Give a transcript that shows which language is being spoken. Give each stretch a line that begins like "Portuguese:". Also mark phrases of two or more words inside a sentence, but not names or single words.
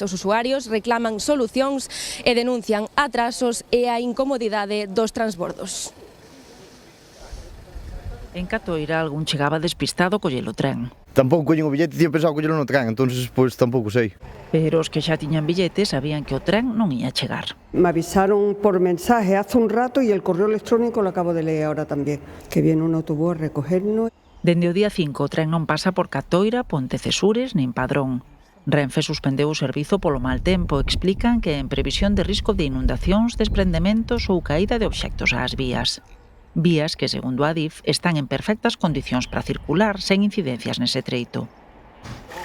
Galician: Os usuarios reclaman solución e denuncian atrasos e a incomodidade dos transbordos. En Catoira algún chegaba despistado collelo tren. Tampouco collín o billete, tiña pensado collelo no tren, entonces pois tampouco sei. Pero os que xa tiñan billete sabían que o tren non ia chegar.
Spanish: Me avisaron por mensaje hace un rato y el correo electrónico lo acabo de leer ahora también, que viene un autobús a recogernos.
Galician: Dende o día 5 o tren non pasa por Catoira, Pontecesures nin Padrón. Renfe suspendeu o servizo polo mal tempo. Explican que en previsión de risco de inundacións, desprendementos ou caída de obxectos ás vías. Vías que, segundo a Adif, están en perfectas condicións para circular sen incidencias nese treito.